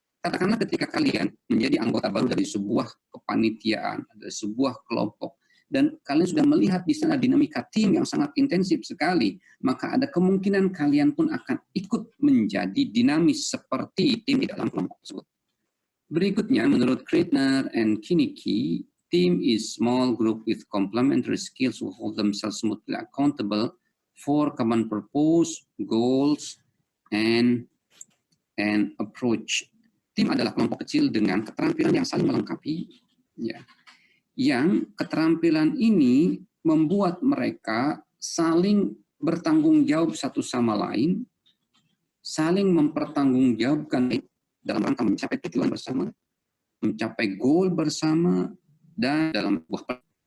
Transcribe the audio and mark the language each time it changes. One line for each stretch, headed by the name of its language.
Indonesian: Katakanlah ketika kalian menjadi anggota baru dari sebuah kepanitiaan, dari sebuah kelompok, dan kalian sudah melihat di sana dinamika tim yang sangat intensif sekali, maka ada kemungkinan kalian pun akan ikut menjadi dinamis seperti tim di dalam kelompok tersebut. Berikutnya, menurut
English: Kreitner and Kinnicky, team is small group with complementary skills who hold themselves smoothly accountable for common purpose, goals, and approach.
Indonesian: Tim adalah kelompok kecil dengan keterampilan yang saling melengkapi, ya. Yang keterampilan ini membuat mereka saling bertanggung jawab satu sama lain, saling mempertanggungjawabkan dalam rangka mencapai tujuan bersama, mencapai goal bersama, dan dalam sebuah.